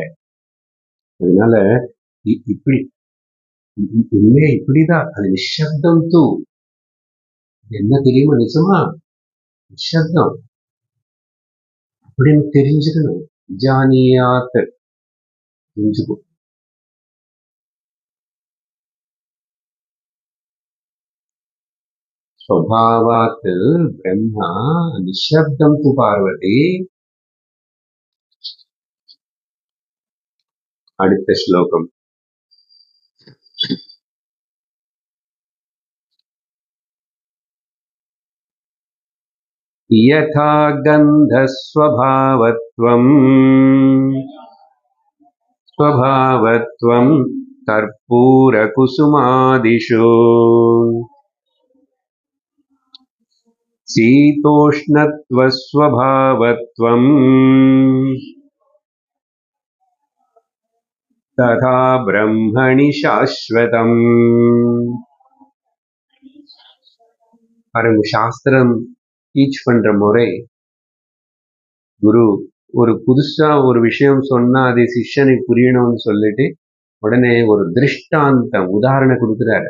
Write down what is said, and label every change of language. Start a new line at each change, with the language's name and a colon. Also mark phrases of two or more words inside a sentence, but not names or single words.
Tamil: அதனால இப்படி உண்மையா இப்படிதான். அது நிஷப்தம் தூ என்ன தெரியுமா? நிஜமா நிஷப்தம் அப்படின்னு தெரிஞ்சுக்கணும். விஜானியாத் தெரிஞ்சுக்கும்.
Sanskrit: स्वभावात् ब्रह्मा निशब्दं तु பார்வதி.
Tamil: அடுத்த ஸ்லோகம்.
Sanskrit: यथा गन्धस्वभावत्वं कर्पूरकुसुमादिषु शीतोष्णत्वस्वभावत्वं तथा ब्रह्मणि शाश्वतम्.
Tamil: பாருங்க, சாஸ்திரம் டீச் பண்ற முறை. குரு ஒரு புதுசா ஒரு விஷயம் சொன்னா அது சிஷ்யனுக்கு புரியணும்னு சொல்லிட்டு உடனே ஒரு திருஷ்டாந்தம் உதாரணம் கொடுக்குறாரு.